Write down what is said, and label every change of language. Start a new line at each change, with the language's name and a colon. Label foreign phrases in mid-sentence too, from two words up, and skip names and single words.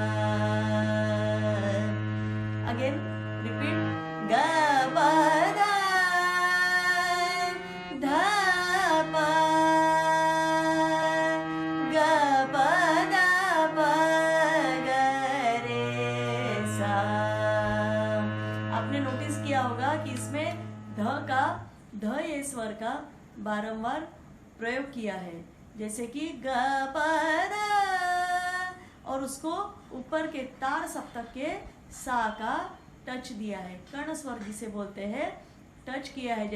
English: again repeat,
Hindi: ग प ध ध प ग प ध प ग रे सा। आपने नोटिस किया होगा कि इसमें ध ये स्वर का बारंबार प्रयोग किया है। जैसे कि ग प ध, और उसको ऊपर के तार सप्तक के सा का टच दिया है, कर्ण स्वर जिसे बोलते हैं, टच किया है।